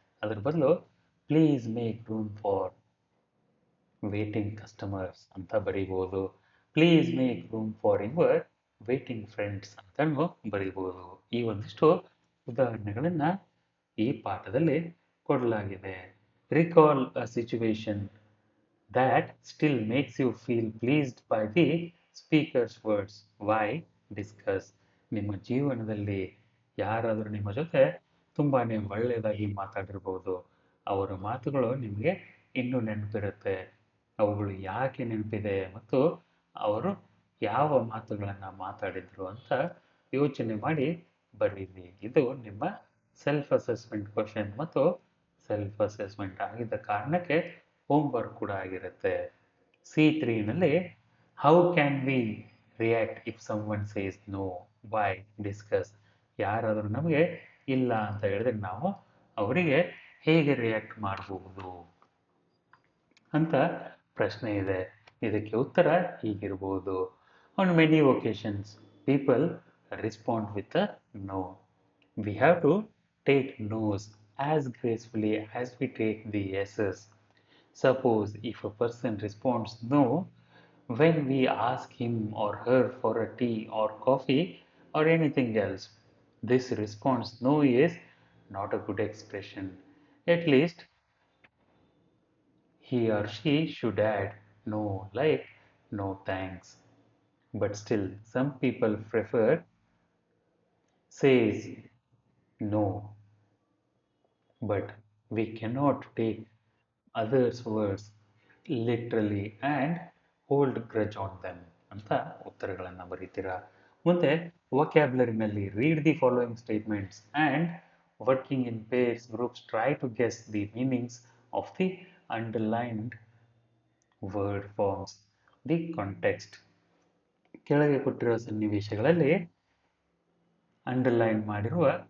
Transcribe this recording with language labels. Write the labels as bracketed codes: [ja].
[kn] ಅದ್ರ ಬದಲು [en] please make room for waiting customers [kn] ಅಂತ ಬರೀಬಹುದು. [en] please make room for your waiting friends [kn] ಅಂತಲೂ ಬರೀಬಹುದು. ಈ ಒಂದಿಷ್ಟು ಉದಾಹರಣೆಗಳನ್ನು ಈ ಪಾಠದಲ್ಲಿ ಕೊಡಲಾಗಿದೆ. [en] Recall a situation that still makes you feel pleased by the speaker's words. Why? Discuss. [kn] ನಿಮ್ಮ ಜೀವನದಲ್ಲಿ ಯಾರಾದರೂ ನಿಮ್ಮ ಜೊತೆ ತುಂಬಾನೇ ಒಳ್ಳೆಯದಾಗಿ ಮಾತಾಡಿರ್ಬೋದು. ಅವರ ಮಾತುಗಳು ನಿಮಗೆ ಇನ್ನೂ ನೆನಪಿರುತ್ತೆ. ಅವುಗಳು ಯಾಕೆ ನೆನಪಿದೆ ಮತ್ತು ಅವರು ಯಾವ ಮಾತುಗಳನ್ನು ಮಾತಾಡಿದ್ರು ಅಂತ ಯೋಚನೆ ಮಾಡಿ ಬರೀರಿ. ಇದು ನಿಮ್ಮ ಸೆಲ್ಫ್ ಅಸೆಸ್ಮೆಂಟ್ ಕ್ವಶನ್ ಮತ್ತು ಸೆಲ್ಫ್ ಅಸೆಸ್ಮೆಂಟ್ ಆಗಿದ್ದ ಕಾರಣಕ್ಕೆ ಹೋಮ್ವರ್ಕ್ ಕೂಡ ಆಗಿರುತ್ತೆ. [en] C3ನಲ್ಲಿ how can we react if someone says no, why, discuss. [kn] ಯಾರಾದರೂ ನಮಗೆ ಇಲ್ಲ ಅಂತ ಹೇಳಿದ್ರೆ ನಾವು ಅವರಿಗೆ ಹೇಗೆ ರಿಯಾಕ್ಟ್ ಮಾಡಬಹುದು ಅಂತ ಪ್ರಶ್ನೆ ಇದೆ. ಇದಕ್ಕೆ ಉತ್ತರ ಹೀಗಿರ್ಬೋದು. [en] On many occasions people respond with a no. We have to take noes as gracefully as we take the yeses. Suppose if a person responds no when we ask him or her for a tea or coffee or anything else, this response no is not a good expression. At least he or she should add no like no thanks. But still, some people prefer says no. But we cannot take others' words literally and hold grudge on them [kn] ಅಂತ ಉತ್ತರಗಳನ್ನು ಬರೀತೀರಾ. ಮುಂದೆ ವೊಕ್ಯಾಬ್ಯುಲರಿನಲ್ಲಿ [en] Read the following statements and working in pairs groups try to guess the meanings of the underlined word forms the context. [kn] ಕೆಳಗೆ ಕೊಟ್ಟಿರುವ ಸನ್ನಿವೇಶಗಳಲ್ಲಿ underline ಮಾಡಿರುವ